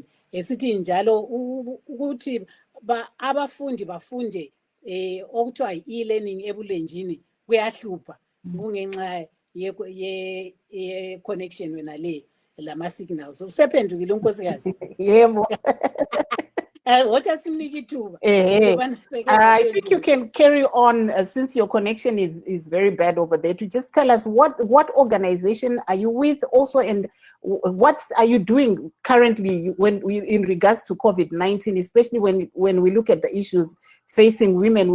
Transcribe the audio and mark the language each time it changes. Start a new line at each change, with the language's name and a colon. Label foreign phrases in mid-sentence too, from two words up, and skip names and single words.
North Ndebele: Esithi njalo ukuthi abafundi bafunde okuthiwa yi-e-learning ebulenjini kuyahlupha kungenxa ye-connection wena le lama-signals. Usephendukile unkosikazi? Yebo.
English: What does it I think you can carry on since your connection is very bad over there, to just tell us what organization are you with also, and what are you doing currently in regards to COVID-19, especially when we look at the issues facing women.